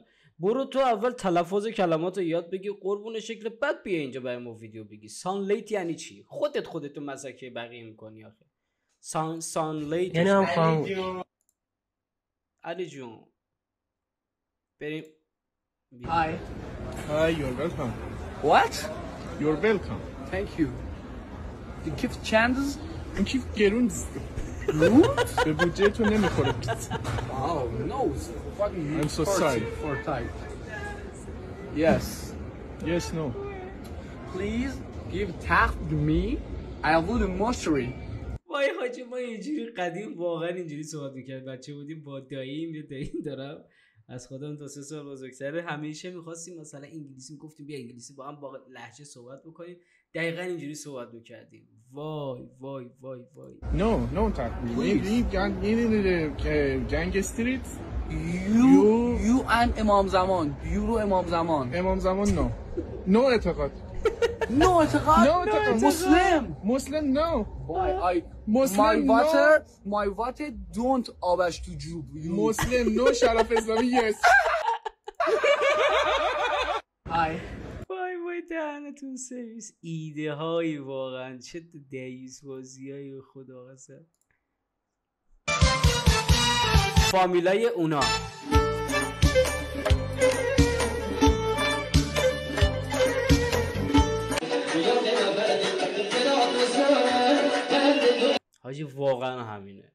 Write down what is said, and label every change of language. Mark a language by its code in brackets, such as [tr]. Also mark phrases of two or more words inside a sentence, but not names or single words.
[fa] برو تو اول تلفظ کلمات رو یاد بگی قربون شکل، بعد بیا اینجا برای ما ویدیو بگی. سانلیت یعنی چی؟ خودتو مزاکی بقیه میکنی آخه. سانلیت یعنی هم خواهم علی جون بریم. [en] Hi. Hi, you're welcome. What? You're welcome. Thank you. Die Kift Chances? [fa] این کیف گرون به بودجه تو نمیخوره. [en] Oh, no. I'm so sorry. For type. Yes. Yes, no. Please give tax to me. I will do moisturi. [fa] وای حاجی ما اینجوری قدیم واقعا اینجوری صحبت میکرد. بچه بودیم با داییم یه داییم دارم از خودم 2-3 سال بزرگتره. همیشه می‌خواستیم مثلا انگلیسی میگفتیم بیا انگلیسی با هم با لهجه صحبت بکنیم. دقیقاً اینجوری صحبت می‌کردیم. وای وای وای وای. No میری جنگ استریت [en] You and [fa] امام زمان. You رو امام زمان. No اعتقاد. No اعتقاد. مسلم no. [en] My water don't [fa] آبش تو جوب. مسلم no. شرف اسلامی yes. وای دهنتون سرویس. ایده هایی واقعا چه دیوز بازی های خدا قسم. فامیلای اونا حاجی واقعا همینه.